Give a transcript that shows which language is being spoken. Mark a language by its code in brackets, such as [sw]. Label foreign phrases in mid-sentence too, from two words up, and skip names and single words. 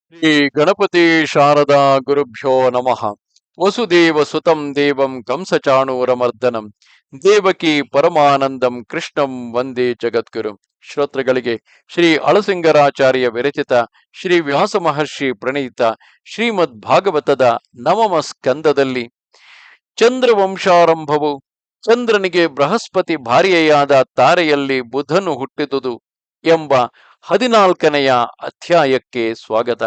[sa] ಶ್ರೀ ಗಣಪತಿ ಶಾರದಾ ಗುರುಭ್ಯೋ ನಮಃ. ವಸುದೇವ ಸುತಂ ದೇವಂ ಕಂಸಚಾಣೂರಮರ್ದನಂ ದೇವಕಿ ಪರಮಾನಂದಂ ಕೃಷ್ಣಂ ವಂದೇ ಜಗದ್ಗುರು. [kn] ಶ್ರೋತೃಗಳಿಗೆ ಶ್ರೀ ಅಳಸಿಂಗರಾಚಾರ್ಯ ವಿರಚಿತ ಶ್ರೀ ವ್ಯಾಸ ಮಹರ್ಷಿ ಪ್ರಣೀತ ಶ್ರೀಮದ್ ಭಾಗವತದ ನವಮ ಸ್ಕಂದದಲ್ಲಿ ಚಂದ್ರವಂಶಾರಂಭವು, ಚಂದ್ರನಿಗೆ ಬೃಹಸ್ಪತಿ ಭಾರ್ಯೆಯಾದ ತಾರೆಯಲ್ಲಿ ಬುಧನು ಹುಟ್ಟಿದುದು ಎಂಬ 14ನೆಯ ಅಧ್ಯಾಯಕ್ಕೆ ಸ್ವಾಗತ.